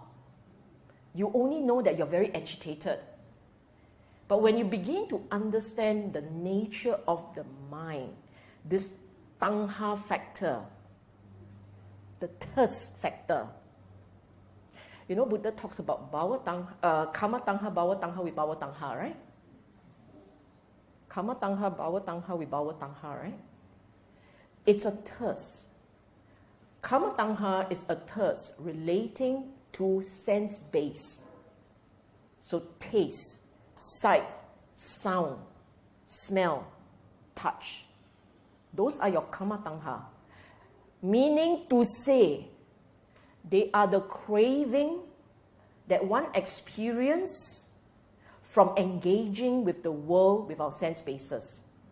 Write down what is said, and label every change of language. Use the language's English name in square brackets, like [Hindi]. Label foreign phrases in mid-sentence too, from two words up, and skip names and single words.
[English] You only know that you're very agitated. But when you begin to understand the nature of the mind, this tanha factor, the thirst factor. You know, Buddha talks about [Pali] kama tanha, bhava tanha, vibhava tanha, [English] right? [Pali] Karma tangha, bhava tangha, vibhava tangha, [English] right? It's a thirst. [Pali] Karma tangha [English] is a thirst relating to sense base. So taste, sight, sound, smell, touch. Those are your [Pali] karma tangha. [English] Meaning to say, they are the craving that one experience from engaging with the world with our sense bases.